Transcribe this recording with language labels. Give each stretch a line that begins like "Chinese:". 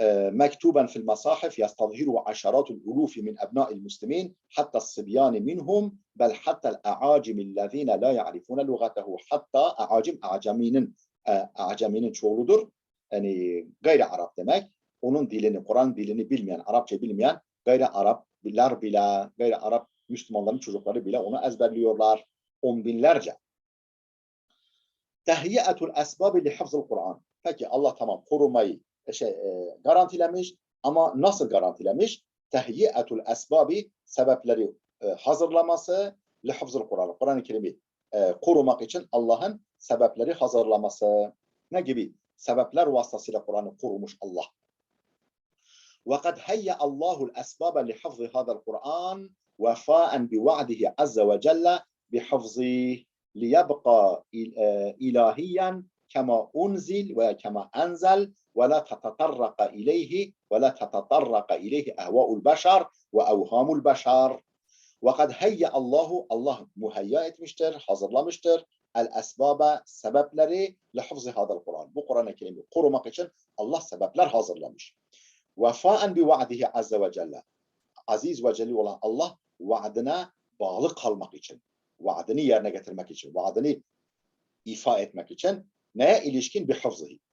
Arabic: مكتوبا في المصاحف يستظهره عشرات الألوف من أبناء المسلمين حتى الصبيان منهم بل حتى الأعاجم الذين لا يعرفون لغته حتى أعجمinin
Turkish: çoğuludur. Yani gayri Arap demek. Onun dilini, Kur'an dilini bilmeyen, Arapça bilmeyen gayri Araplar bile, gayri Arap Müslümanların çocukları bile onu ezberliyorlar. On binlerce.
Arabic: Tehyiyetul esbabi li hafzul Kur'an.
Turkish: Peki Allah tamam korumayı garantilemiş ama nasıl garantilemiş?
Arabic: Tehyiyetul esbabi
Turkish: sebepleri hazırlaması
Arabic: li hafzul Kur'an.
Turkish: Kur'an-ı Kerim'i korumak için Allah'ın sebepleri hazırlaması. Ne gibi? Sebepler vasıtasıyla Kur'an'ı korumuş Allah.
Arabic: وَقَدْ هَيَّ اللّٰهُ الْأَسْبَابَ لِحَفْظِ هَذَا الْقُرْآنِ وَفَاءً بِوَعْدِهِ عَزَّ وَجَلَّ بِحَفْظِهِ لِيَبْقَى إِلَٰهِيًّا كَمَا أُنْزِلْ وَكَمَا أَنْزَلْ وَلَا تَتَطَرَّقَ إِلَيْهِ أَهْوَاءُ الْبَشَرِ وَأَوْهَامُ الْبَشَرِ وَقَدْ هَيَّ اللّٰهُ
Turkish: Allah muhayya etmiştir, hazırlamıştır.
Arabic: El-esbaba
Turkish: sebepleri
Arabic: lihafzi hadal Kur'an.
Turkish: Bu Kur'an-ı Kerim'i korumak için Allah sebepler hazırlamış.
Arabic: Vefaen bi va'dihi azze ve celle.
Turkish: Aziz ve celil olan Allah vaadine bağlı kalmak için, vaadini yerine getirmek için, vaadini ifa etmek için neye ilişkin?
Arabic: Bi hafzihi.